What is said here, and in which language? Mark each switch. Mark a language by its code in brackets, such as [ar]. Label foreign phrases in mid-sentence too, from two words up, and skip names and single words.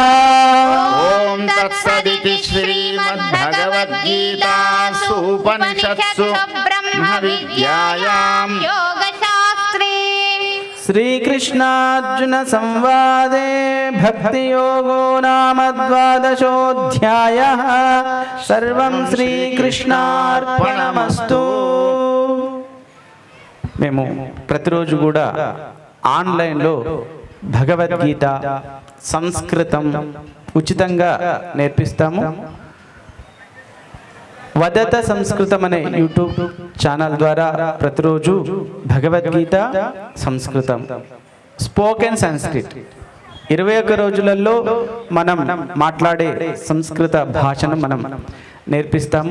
[sa] ॐ तत्सदिति श्रीमद्भगवद्गीतासु उपनिषत्सु ब्रह्मविद्यायां योगशास्त्रे श्रीकृष्णार्जुन संवादे भक्तियोगो नाम द्वादशोऽध्यायः सर्वं శ్రీకృష్ణార్పణమస్తు [te] మేము ప్రతిరోజు కూడా ఆన్లైన్లో భగవద్గీత సంస్కృతం ఉచితంగా నేర్పిస్తాము. వదత సంస్కృతం అనే [en] YouTube channel [te] ద్వారా ప్రతిరోజు భగవద్గీత సంస్కృతం [en] spoken Sanskrit [te] 21 రోజులలో మనం మాట్లాడే సంస్కృత భాషను మనం నేర్పిస్తాము.